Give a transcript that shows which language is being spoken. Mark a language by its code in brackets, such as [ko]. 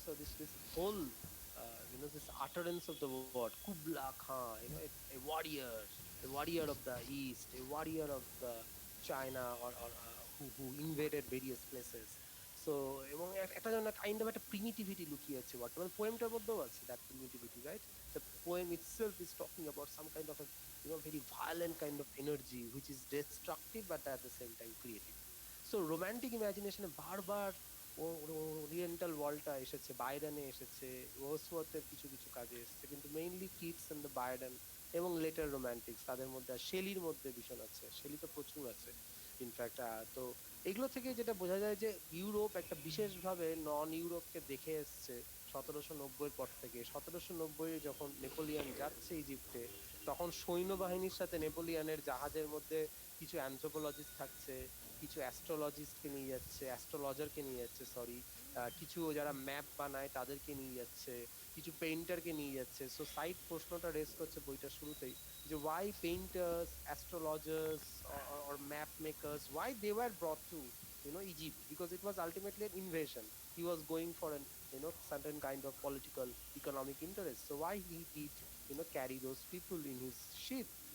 [en] So this whole this utterance of the word Kubla Khan, a warrior of the East, a warrior of the China, or who invaded various places. [bn] So এবং একটা যেন kind of একটা প্রিমিটিভিটি লুকিয়ে আছে বর্তমান পোয়েমটার মধ্যেও আছে, [en] That primitivity, right? The poem itself is talking about some kind of a very violent kind of energy which is destructive but at the same time creative. So romantic imagination [bn] বারবার oriental ওয়ার্ল্ডটা এসেছে, বাইরনে এসেছে, ওয়ার্ডসওয়ার্থের কিছু কিছু কাজে এসেছে, কিন্তু mainly Kitts and the Byron এবং letter রোমান্টিক্স তাদের মধ্যে, শেলির মধ্যে ভীষণ আছে, শেলি তো প্রচুর আছে ইনফ্যাক্ট। তো এগুলো থেকে যেটা বোঝা যায় যে ইউরোপ একটা বিশেষভাবে নন ইউরোপকে দেখে এসছে 1790 পর থেকে। 1790 যখন নেপোলিয়ন যাচ্ছে ইজিপ্টে, তখন সৈন্যবাহিনীর সাথে নেপোলিয়নের জাহাজের মধ্যে কিছু অ্যানথ্রোপোলজিস্ট থাকছে, কিছু অ্যাস্ট্রোলজিস্টকে নিয়ে যাচ্ছে, অ্যাস্ট্রোলজারকে নিয়ে যাচ্ছে, সরি, কিছু যারা ম্যাপ বানায় তাদেরকে নিয়ে যাচ্ছে, কিছু পেইন্টারকে নিয়ে যাচ্ছে। [en] so [bn] সাইড প্রশ্নটা রেস করছে বইটার শুরুতেই যে [en] Why painters, astrologers or map makers, why they were brought to Egypt, because it was ultimately an invasion. He was going for an certain kind of political economic interest, so why he did carry those people in his ship?